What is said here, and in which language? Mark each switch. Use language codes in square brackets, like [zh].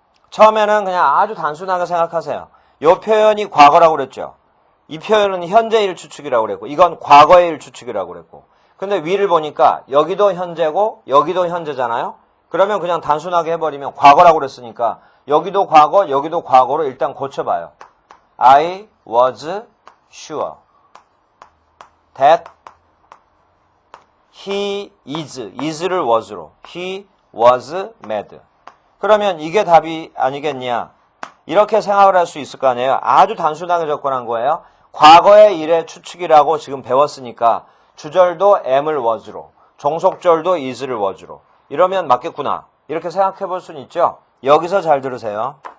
[ko] 처음에는 그냥 아주 단순하게 생각하세요. 이 표현이 과거라고 그랬죠. 이 표현은 현재일 추측이라고 그랬고 이건 과거의 일 추측이라고 그랬고 근데 위를 보니까 여기도 현재고 여기도 현재잖아요. 그러면 그냥 단순하게 해버리면 과거라고 그랬으니까 여기도 과거 여기도 과거로 일단 고쳐봐요. [en] I was sure that he is를 was로 he was mad. [ko] 그러면 이게 답이 아니겠냐. 이렇게 생각을 할 수 있을 거 아니에요. 아주 단순하게 접근한 거예요. 과거의 일의 추측이라고 지금 배웠으니까 주절도 am을 was로 종속절도 is를 was로 이러면 맞겠구나. 이렇게 생각해 볼 수는 있죠. 여기서 잘 들으세요.